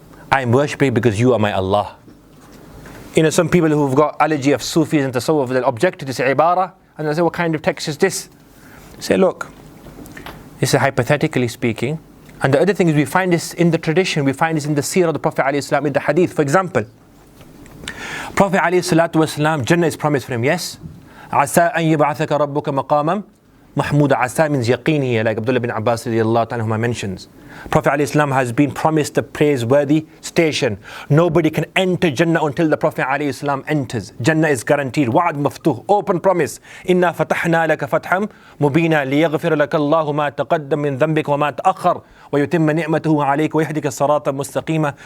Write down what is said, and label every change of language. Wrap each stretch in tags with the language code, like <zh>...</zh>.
<en>I'm worshipping because you are my Allah. You know, some people who've got allergy of Sufis and Tasawwuf, they'll object to this ibara, and they'll say, what kind of text is this? Say, look, this is hypothetically speaking. And the other thing is, we find this in the tradition, we find this in the seerah of the Prophet ﷺ, in the hadith. For example, Prophet ﷺ, Jannah is promised for him, yes.</en> <ar>عَسَىٰ أَن يَبْعَثَكَ رَبُّكَ مَقَامًا محمود.</ar> <en>عَسَىٰ means yaqeen here, like Abdullah bin Abbas radiallahu anhu mentions. Prophet ﷺ has been promised the praiseworthy station. Nobody can enter Jannah until the Prophet ﷺ enters. Jannah is guaranteed. Wa'ad maftuh, open promise.</en> <ar>إِنَّا فَتَحْنَا لَكَ فَتْحًا مُبِينًا لِيَغْفِرَ لَكَ اللَّهُ مَا تَقَدَّمَ مِنْ ذَنْبِكَ وَمَا تَأَخَّرَ وَيُتِمَّ نِعْمَتَهُ عَلَيْكَ وَيَهْدِكَ الصِّرَاطَ الْمُسْتَقِيمَ.</ar>